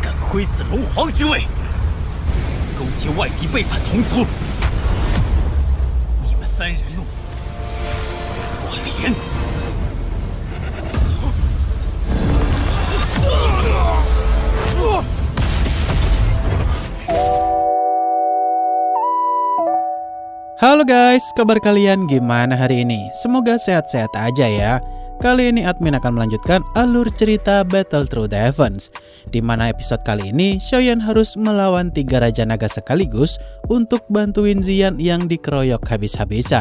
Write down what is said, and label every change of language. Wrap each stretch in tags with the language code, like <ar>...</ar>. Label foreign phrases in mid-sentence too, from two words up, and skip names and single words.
<zh>推死龙皇之位，勾结外敌背叛同族，你们3人怒，我连。</zh> <id>Halo guys, kabar kalian gimana hari ini? Semoga sehat-sehat aja ya. Kali ini admin akan melanjutkan alur cerita Battle Through the Heavens, di mana episode kali ini Xiaoyan harus melawan 3 Raja Naga sekaligus untuk bantuin Xian yang dikeroyok habis-habisan.</id>